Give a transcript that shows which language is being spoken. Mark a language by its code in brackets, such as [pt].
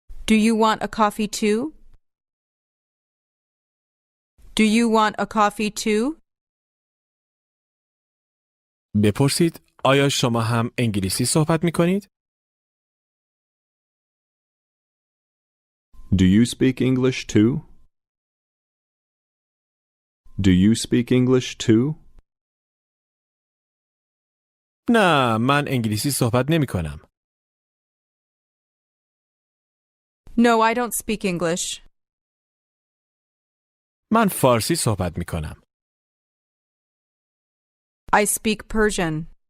[en] Do you want a coffee too? Do you want a coffee too? [fa] بپرسید آیا شما هم انگلیسی صحبت می کنید؟ [en] Do you speak English too? Do you speak English too? [fa] نه، من انگلیسی صحبت نمی کنم. [en] No, I don't speak English. [fa] من فارسی صحبت می کنم. [en] I speak Persian.